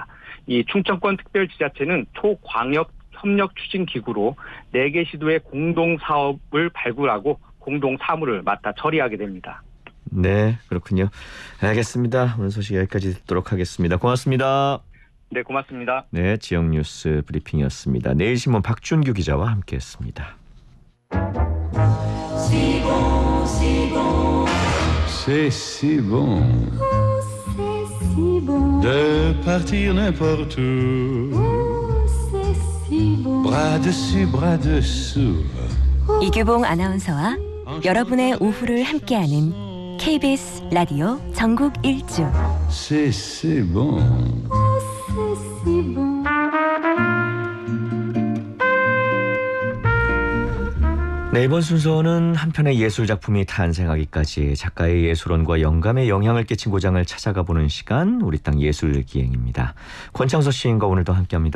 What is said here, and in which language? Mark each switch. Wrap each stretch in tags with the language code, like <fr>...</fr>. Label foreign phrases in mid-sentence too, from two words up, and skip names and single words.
<ko>이 충청권 특별지자체는 초광역 협력 추진 기구로 4개 시도의 공동 사업을 발굴하고 공동 사무를 맡아 처리하게 됩니다. 네, 그렇군요. 알겠습니다. 오늘 소식 여기까지 듣도록 하겠습니다. 고맙습니다. 네, 고맙습니다. 네, 지역 뉴스 브리핑이었습니다. 내일신문 박준규 기자와 함께했습니다.</ko> <fr>C'est si bon de partir n'importe où. Bras dessus, bras dessous.</fr> <ko>이규봉 아나운서와 여러분의 오후를 함께하는 KBS 라디오 전국 일주.</ko> <fr>C'est si bon.</fr> <ko>네, 이번 순서는 한 편의 예술작품이 탄생하기까지 작가의 예술원과 영감에 영향을 끼친 고장을 찾아가 보는 시간, 우리 땅 예술기행입니다. 권창서 시인과 오늘도 함께합니다.</ko>